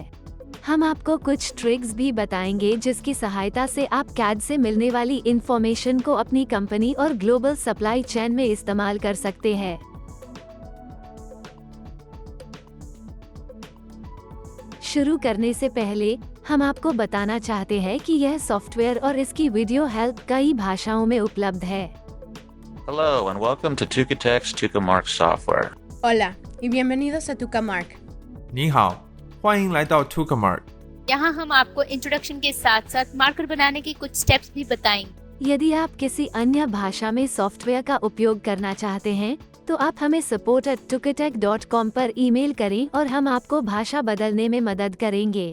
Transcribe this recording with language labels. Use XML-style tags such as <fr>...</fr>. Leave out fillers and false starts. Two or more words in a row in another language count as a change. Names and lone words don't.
<hi>हम आपको कुछ ट्रिक्स भी बताएंगे जिसकी सहायता से आप कैड से मिलने वाली इंफॉर्मेशन को अपनी कंपनी और</hi> <en>global supply chain</en> <hi>में इस्तेमाल कर सकते हैं। शुरू करने से पहले हम आपको बताना चाहते हैं कि यह सॉफ्टवेयर और इसकी</hi> <en>video help</en> <hi>कई भाषाओं में उपलब्ध है।</hi> <en>Hello and welcome to Tukatex Tukamark software.</en> <es>Hola y bienvenidos a Tukamark.</es> <zh>你好，欢迎来到 Tukamark。</zh> <hi>यहाँ हम आपको इंट्रोडक्शन के साथ साथ मार्कर बनाने के कुछ स्टेप्स भी बताएंगे। यदि आप किसी अन्य भाषा में सॉफ्टवेयर का उपयोग करना चाहते हैं तो आप हमें support@tukatech.com पर ईमेल करें और हम आपको भाषा बदलने में मदद करेंगे।</hi>